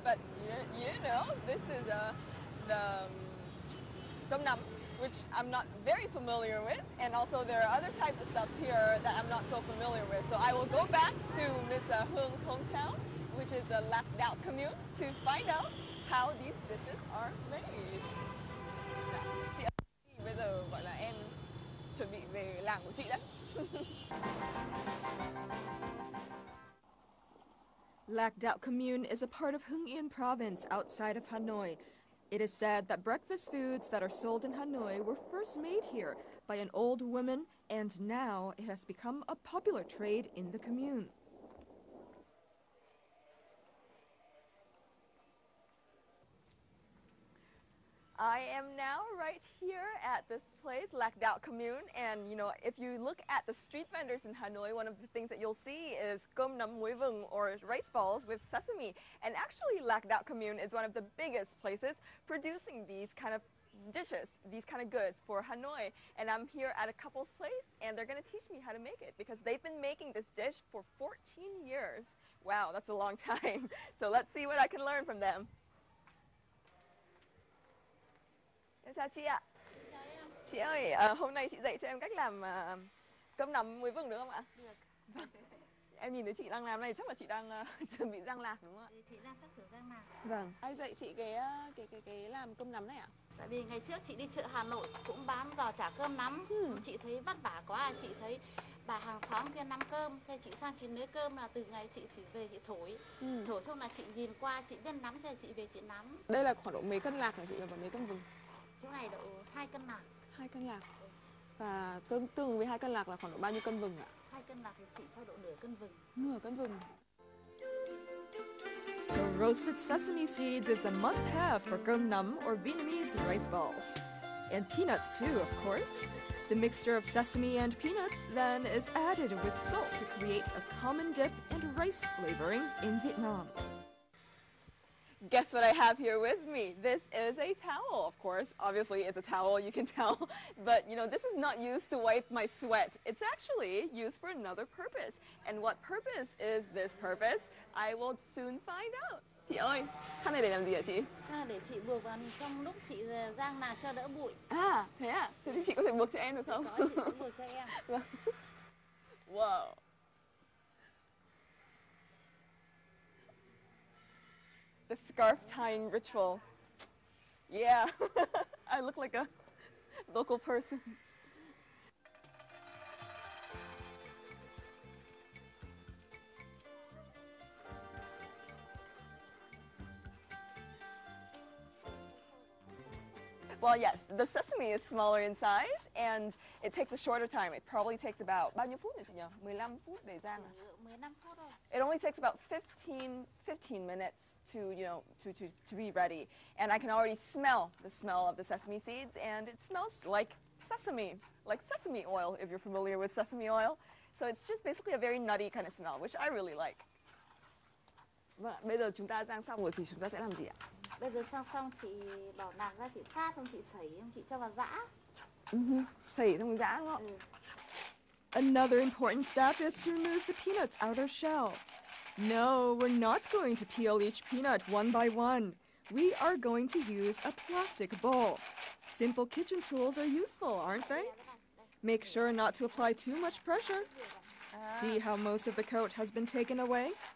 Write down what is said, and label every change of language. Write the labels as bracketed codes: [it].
[en] But this is the cơm nắm, which I'm not very familiar with. And also there are other types of stuff here that I'm not so familiar with. So I will go back to Miss Hung's hometown, which is a Lạc Đạo commune, to find out how these dishes are made. [vi] Chị ơi, bây giờ gọi là em chuẩn bị về làng của chị đấy. [en] Lạc Đạo commune is a part of Hưng Yên province outside of Hanoi. It is said that breakfast foods that are sold in Hanoi were first made here by an old woman, and now it has become a popular trade in the commune. I am now right here at this place, Lạc Đạo Commune, and you know, if you look at the street vendors in Hanoi, one of the things that you'll see is cơm nắm muối vừng, or rice balls with sesame. And actually, Lạc Đạo Commune is one of the biggest places producing these kind of dishes, these kind of goods for Hanoi. And I'm here at a couple's place, and they're going to teach me how to make it because they've been making this dish for 14 years. Wow, that's a long time. So let's see what I can learn from them. [vi] Em chào chị ạ. Chị ơi, hôm nay chị dạy cho em cách làm cơm nắm muối vừng được không ạ? Được. Vâng. Em nhìn thấy chị đang làm này chắc là chị đang chuẩn bị rang lạc đúng không ạ? Chị đang sắp sửa rang lạc. Vâng. Ai dạy chị cái làm cơm nắm này ạ? Tại vì ngày trước chị đi chợ Hà Nội cũng bán giò chả cơm nắm. Chị thấy vất vả quá, chị thấy bà hàng xóm kia nắm cơm, thế chị sang chị nấu cơm là từ ngày chị chỉ về chị thổi. Thổi xong là chị nhìn qua chị biết nắm thì chị về chị nắm. Đây là khoảng độ mấy cân lạc hả chị và mấy cân vừng? Chỗ này độ 2 cân lạc. 2 cân lạc. Và tương ứng với 2 cân lạc là khoảng độ bao nhiêu cân vừng ạ? 2 cân lạc thì chị cho độ nửa cân vừng. Nửa cân vừng. [en] So roasted sesame seeds is a must-have for cơm nắm or Vietnamese rice balls. And peanuts too, of course. The mixture of sesame and peanuts then is added with salt to create a common dip and rice flavoring in Vietnam. Guess what I have here with me? This is a towel, of course. Obviously, it's a towel, you can tell. But, you know, this is not used to wipe my sweat. It's actually used for another purpose. And what purpose is this purpose? I will soon find out. [vi] Chị ơi, khăn này để làm gì hả chị? Để chị buộc vào trong lúc chị rang lạc cho đỡ bụi. À, thế à? Thế thì chị có thể buộc cho em được không? Có, chị sẽ buộc cho em. Vâng. Wow. [en] The scarf tying ritual. Yeah, I look like a local person. Well, yes, the sesame is smaller in size and it takes a shorter time. It probably takes about [vi] bao nhiêu phút nhỉ chị nhỉ? 15 phút để rang à? 15 phút thôi. [en] It only takes about 15 minutes to, you know, to be ready. And I can already smell the smell of the sesame seeds, and it smells like sesame oil, if you're familiar with sesame oil. So it's just basically a very nutty kind of smell, which I really like. [vi] Vâng, bây giờ chúng ta rang xong rồi thì chúng ta sẽ làm gì ạ? Bây giờ xong chị bỏ lạc ra, chị sát xong chị sấy, xong chị cho vào giã. Sấy xong giã đúng không? [en] Another important step is to remove the peanut's outer shell. No, we're not going to peel each peanut one by one. We are going to use a plastic bowl. Simple kitchen tools are useful, aren't they? Make sure not to apply too much pressure. See how most of the coat has been taken away?